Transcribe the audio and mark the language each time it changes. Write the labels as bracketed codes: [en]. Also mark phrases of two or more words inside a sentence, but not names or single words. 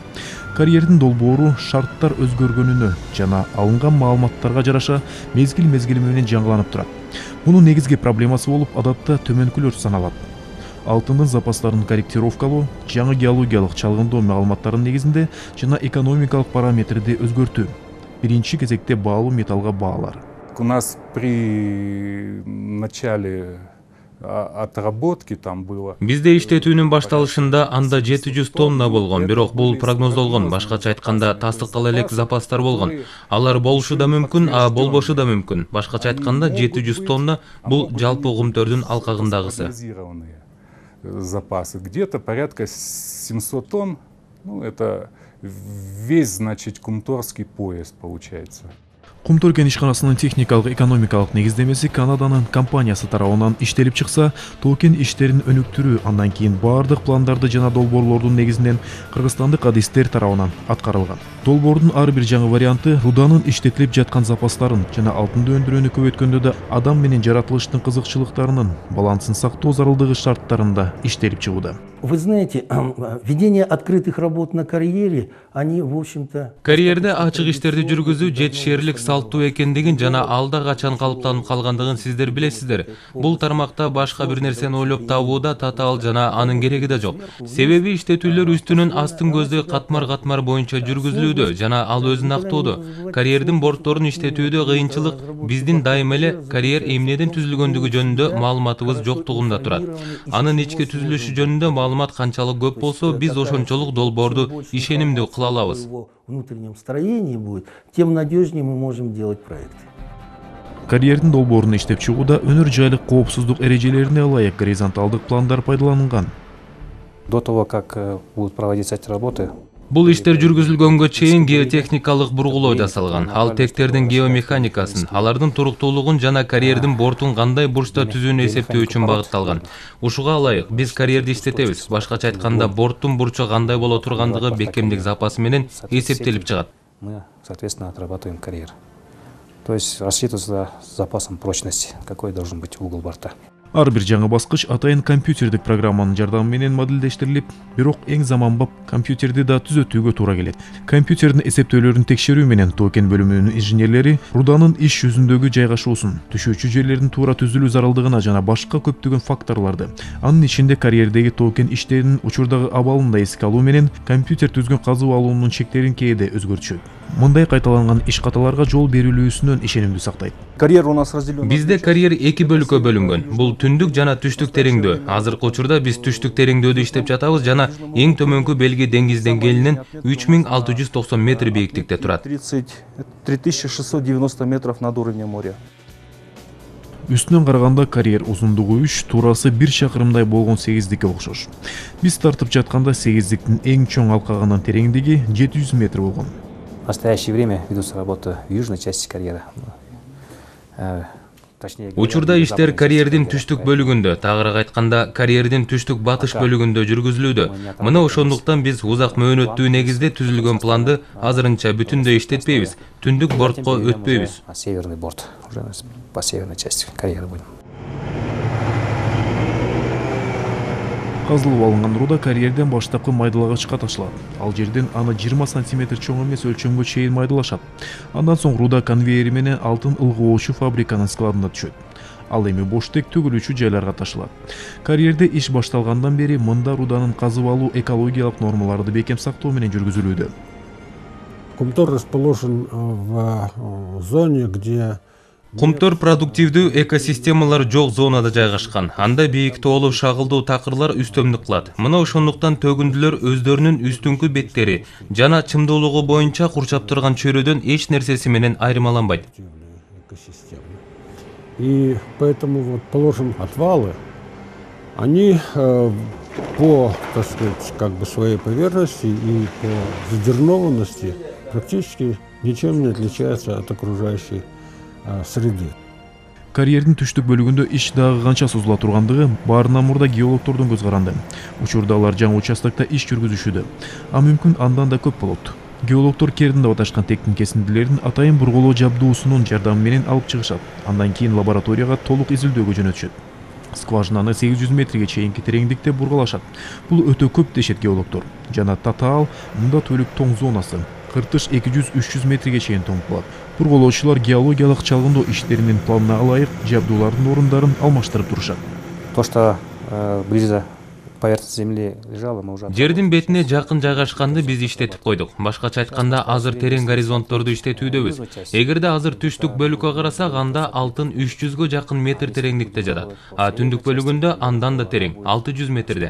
[ky] Карьердин долбоору шарттар өзгөргөнүнө жана алынган маалыматтарга жараша мезгил менен жаңыланып турат. Мунун негизги проблемасы болуп адатта төмөнкүлөр саналат. Алтындын запастарын корректировкалоо, жаңы геологиялык чалгындоо маалыматтарынын негизинде жана экономикалык параметрди өзгөртүү. Биринчи кезекте баалуу металлга баалар. [ru] У нас при начале отработки там было. [ky] Бизде иштетүүнүн башталышында анда 700 тонна болгон, бирок бул прогноздолгон, башкача айтканда тастыктала элек запастар болгон. Алар болушу да мүмкүн, болбошу да мүмкүн. Башкача айтканда 700 тонна бул жалпы Кумтөрдүн алкагындагысы. [ru] Запасы где-то порядка 700 тонн. Ну, это весь, значит, Кумторский пояс получается. [ky] Кумтөр кен ишканасынын техникалык экономикалык негиздемеси Канаданын компаниясы тарабынан иштелип чыкса, токен иштерин өнүктүрүү андан кийин баардык пландарды жана долбоорлордун негизинен кыргызстандык адистер тарабынан аткарылган. Долбоордун ар бир жаңы варианты руданын иштетилип жаткан запастарын жана алтынды өндүрүүнү көбөйткөндө да адам менен жаратылыштын кызыкчылыктарынын балансын сактоо зарылдыгы шарттарында иштелип чыгууда. [ru] Вы знаете, ведение открытых работ на карьере, они, в общем-то... [ky] Карьерде ачык иштерди жүргүзүү жетишерлик салттуу экендигин жана алда качан калыптанып калгандыгын сиздер билесиздер. Бул тармакта башка бир нерсени ойлоп табууда татаал жана анын кереги да жок. Себеби иштетүүлөр үстүнөн астын көздөй катмар боюнча жүргүзүлүүдө жана ал өзүн актоодо. Карьердин бортторун иштетүүдө кыйынчылык биздин дайыма эле карьер эмнеден түзүлгөндүгү жөнүндө маалыматыбыз жоктугунда турат. Анын ички түзүлүшү жөнүндө маалымат канчалык көп болсо, биз ошончолук долбоорду ишенимдүү кыла алабыз. [ru] Внутреннем строении будет, тем надежнее мы можем делать проекты. [ky] Карьердин долбоорун иштеп чыгууда өнөр жайлык коопсуздук эрежелерине ылайык горизонталдык пландар пайдаланган. [ru] До того, как будут проводиться эти работы, [ky] Бул иштер жүргүзүлгөнгө чейин геотехникалык бургулоо жасалган. Ал тектердин геомеханикасын, алардын туруктуулугун жана карьердин бортун кандай бурчта түзүүнү эсептөө үчүн багытталган. Ушуга ылайык биз карьерди иштетебиз. Башкача айтканда, борттун бурчу кандай боло тургандыгы бекемдик запасы менен эсептелип чыгат. [ru] Мы, соответственно, отрабатываем карьер. То есть рассчитывается запасом прочности, какой должен быть угол борта. [ky] Ар бир жаңы баскыч атайын компьютердик программанын жардамы менен модельдештирилип, бирок эң заманбап компьютерди да түзөтүүгө туура келет. Компьютердин эсептөөлөрүн текшерүү менен токен бөлүмүнүн инженерлери руданын иш жүзүндөгү жайгашуусун, түшүүчү жерлердин туура түзүлүү зарылдыгына жана башка көптөгөн факторлорду, анын ичинде карьердеги токен иштеринин учурдагы абалын да эске алуу менен компьютер түзгөн казып алуунун чектерин кээде өзгөртүшөт. Мындай кайталанган иш каталарга жол берилүүсүнөн ишенимдүү сактайт. [ru] Карьер у нас разделен. [ky] Бизде карьер эки бөлүккө бөлүнгөн. Бул түндүк жана түштүк тереңдөө. Азыркы учурда биз түштүк тереңдөөдө иштеп жатабыз жана эң төмөнкү белги деңиз деңгээлинен 3690 метр бийиктикте турат. [ru] 3690 метров над уровнем моря. [ky] Үстүнөн караганда карьер узундугу 3, туурасы 1 чакырымдай болгон сегиздикке окшош. Биз тартып жатканда сегиздиктин эң чоң алкагынын тереңдиги 700 метр болгон. [ru] В настоящее время ведутся работы в южной части карьера. [ky] Учурда иштер карьердин түштүк бөлүгүндө, тагыраак айтканда карьердин түштүк батыш бөлүгүндө жүргүзүлүүдө. Мына ошондуктан биз узак мөөнөттүү негизде түзүлгөн планды азырынча бүтүндөй иштетпейбиз, түндүк бортко өтпөйбүз. [ru] Северный борт, уже по северной части карьера будем. [ky] Казылып алынган руда карьерден баштапкы майдалагычка ташылат. Ал жерден аны 20 см чоң эмес өлчөмгө чейин майдалашат. Андан соң руда конвейери менен алтын ылгоочу фабриканын складына түшөт. Ал эми боштек төгүлүүчү жайларга ташылат. Карьерде иш башталгандан бери мында руданын казып алуу экологиялык нормаларды бекем сактоо менен жүргүзүлүүдө. [ru] Кумтор расположен в зоне, где [ky] Кумтөр продуктивдүү экосистемалар жок зонада жайгашкан. Анда бийик тоолуу шагылдуу такырлар үстөмдүк кылат. Мына ошондуктан төгүндүлөр өздөрүнүн үстүңкү беттери жана чымдуулугу боюнча курчап турган чөйрөдөн эч нерсеси менен айырмаланбайт. [ru] И поэтому вот положим отвалы, они по, так сказать, как бы своей поверхности и по задернованности практически ничем не отличаются от окружающей среды. [ky] Карьердин түштүк бөлүгүндө иш дагы канча созула тургандыгы баарынан мурда геологдордун көз каранды. Учурда алар жаңы участокто иш жүргүзүшүүдө. А мүмкүн андан да көп болот. Геологдор Кердин деп аташкан тектин кесиндилерин атайын бурголоо жабдуусунун жардамы менен алып чыгышат. Андан кийин лабораторияга толук изилдөөгө жөнөтүшөт. Скважинаны 800 метрге чейинки тереңдикте бургалашат. Бул өтө көп дешет геологдор. Жана Татаал мында төлүк тоң зонасы. Кыртыш 200-300 метрге чейин тоң болот. Бурголоочулар геологиялык чалгындоо иштеринин планына ылайык жабдуулардын орундарын алмаштырып турушат. [ru] То, что близко поверхности земли лежало, мы уже... [ky] Жердин бетине жакын жайгашканды биз иштетип койдук. Башкача айтканда, азыр терең горизонтторду иштетүүдөбүз. Эгерде азыр түштүк бөлүккө карасак, анда алтын 300гө жакын метр тереңдикте жатат. А түндүк бөлүгүндө андан да терең, 600 метрде.